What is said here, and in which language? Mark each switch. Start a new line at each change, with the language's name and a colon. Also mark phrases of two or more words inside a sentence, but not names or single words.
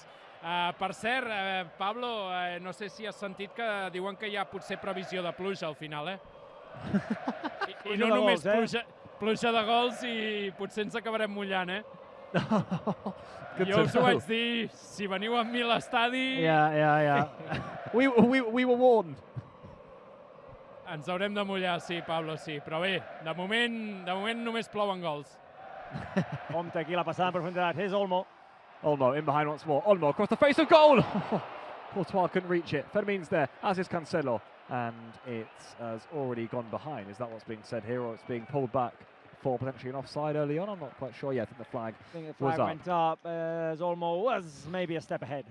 Catalan: Per cert, Pablo, no sé si has sentit que diuen que hi ha potser previsió de pluja al final, I no només pluja de gols i potser ens acabarem mullant, Jo us ho vaig dir, si veniu amb mi a l'estadi...
English: Yeah. we were warned.
Catalan: Ens haurem de mullar, sí, Pablo, sí. Però bé, de moment només plouen gols. Compte aquí la passada en profunditat.
English: Here's Olmo. Olmo in behind once more. Olmo across the face of goal. Courtois couldn't reach it. Fermin's there, as is Cancelo. And it has already gone behind. Is that what's being said here, or it's being pulled back for potentially an offside early on? I'm not quite sure. Yeah, I think the flag went up as Olmo was maybe a step ahead.